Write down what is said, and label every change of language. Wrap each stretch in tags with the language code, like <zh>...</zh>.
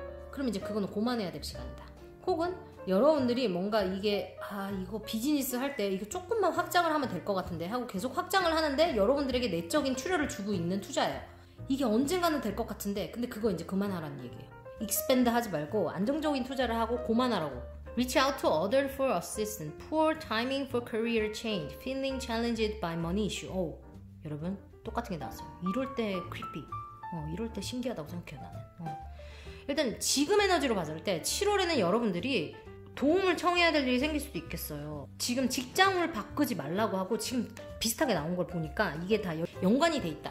<ko>그럼 이제 그거는 고만해야 될 시간이다. 혹은 여러분들이 뭔가 이게 이거 비즈니스 할 때 이거 조금만 확장을 하면 될 것 같은데 하고 계속 확장을 하는데 여러분들에게 내적인 출혈을 주고 있는 투자예요. 이게 언젠가는 될 것 같은데 근데 그거 이제 그만하라는 얘기예요. 익스펜드 하지 말고 안정적인 투자를 하고 고만하라고.</ko> <en>Reach out to others for assistance. Poor timing for career change. Feeling challenged by money issue.</en> <ko>여러분 똑같은 게 나왔어요. 이럴 때 creepy. 이럴 때 신기하다고 생각해요 나는. 일단 지금 에너지로 봤을 때 7월에는 여러분들이 도움을 청해야 될 일이 생길 수도 있겠어요. 지금 직장을 바꾸지 말라고 하고 지금 비슷하게 나온 걸 보니까 이게 다 연관이 돼 있다.</ko>